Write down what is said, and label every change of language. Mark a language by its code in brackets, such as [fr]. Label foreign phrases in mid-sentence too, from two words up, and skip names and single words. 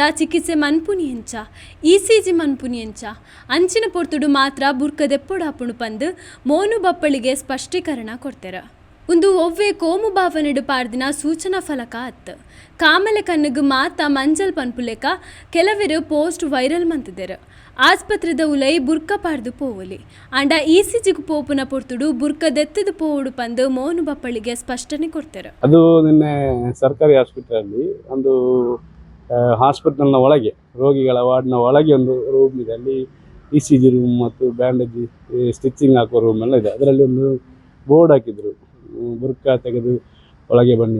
[tcy] ಚಿಕಿತ್ಸೆ ಮನ್ಪುನಿ ಎಂಚ ಇಸಿಜಿ ಮನ್ಪುನಿ ಎಂಚ ಅಂಚಿನ ಪುರ್ತುಡು ಮಾತ್ರ ಬುರ್ಕ ದೆಪ್ಪೊಡಾಪುಂಡು ಪಂದು ಮೋನು ಬಪ್ಪಳಿಗೆ ಸ್ಪಷ್ಟೀಕರಣ ಕೊಡ್ತೆರ ಒಂದು ಒವ್ವೆ ಕೋಮು ಭಾವನೆಡು ಪಾಡ್ದಿನ ಸೂಚನಾ ಫಲಕ ಅತ್ತು ಕಾಮಲೆ ಕಣ್ಣುಗು ಮಾತ ಮಂಜಲ್ ಪನ್ಪುಲೆಕ ಕೆಲವರು [en] post viral [tcy] ಮಂತಿದೆರು ಆಸ್ಪತ್ರೆದ ಉಲೈ ಬುರ್ಕ ಪಾಡ್ದು ಪೋವಲಿ ಅಂಡ ಇಸಿಜಿಗು ಪೋಪುನ ಪುರ್ತುಡು ಬುರ್ಕ ದೆತ್ತದು ಪೋವುಡು ಪಂದು ಮೋನು ಬಪ್ಪಳಿಗೆ [kn] ಸ್ಪಷ್ಟನೆ ಕೊಡ್ತಾರೆ. ಅದು ನಿನ್ನೆ ಸರ್ಕಾರಿ ಆಸ್ಪತ್ರೆಯಲ್ಲಿ ಒಂದು ಹಾಸ್ಪಿಟಲ್ನ ಒಳಗೆ ರೋಗಿಗಳ ವಾರ್ಡ್ನ ಒಳಗೆ ಒಂದು ರೂಮ್ ಇದೆ. ಅಲ್ಲಿ [en] ECG room [kn] ಮತ್ತು [en] bandage stitching [kn] ಹಾಕುವ ರೂಮ್ ಎಲ್ಲ ಇದೆ. ಅದರಲ್ಲಿ ಒಂದು ಬೋರ್ಡ್ ಹಾಕಿದ್ರು, ಬುರ್ಕ ತೆಗೆದು ಒಳಗೆ ಬನ್ನಿ.